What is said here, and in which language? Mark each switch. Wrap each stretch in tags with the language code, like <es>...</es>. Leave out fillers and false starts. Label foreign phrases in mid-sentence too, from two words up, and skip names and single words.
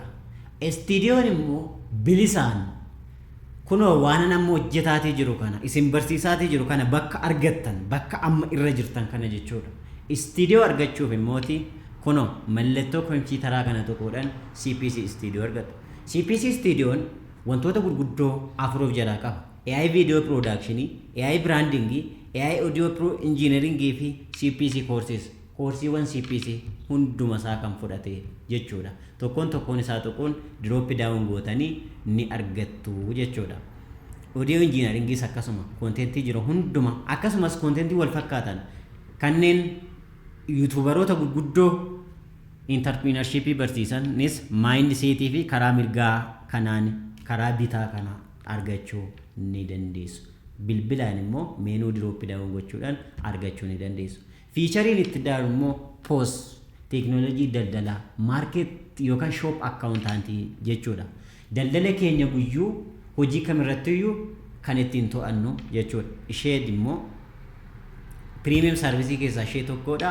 <om>Studioon immoo bilisaan kunoo waan namni hojjetaatii jiru kana isin barsiisaatii jiru kana bakka argattan bakka amma irra jirtan kana jechuudha. Studio argachuuf immooti kunoo mallattoo kompiitaraa kana tokkodhaan CPC Studio argattu. CPC Studioon wantoota gurguddoo afuruuf jalaa qaba.</om> <en>AI video production, AI branding, AI audio pro engineering fi CPC courses.</en> <om>Coursiiwwan CPC hunduma isaa kan fudhate jechuudha. Tokkoon isaa tokkoon</om> <en>drop down</en> <om>gootanii ni argattu jechuudha.</om> <en>Audio engineering</en> <om>akkasuma contentii jiru hunduma akkasumas contentii wal fakkaatan kanneen YouTuberoota gurguddoo entrepreneurship barsiisanis mindset fi karaa mirgaa kanaan karaa bitaa kana argachuu ni dandeessu. Bilbilaan immoo meenuu</om> <en>drop down</en> <om>gochuudhaan argachuu ni dandeessu. Fiichariin itti daaru immoo POS teknoolojii daldalaa market yookaan shop accountantii jechuudha. Daldala keenya guyyuu hojii kamirrattiyyuu kan ittiin to'annu jechuudha. Ishee immoo</om> <en>premium service</en> <om>keessaa ishee tokkodha.</om>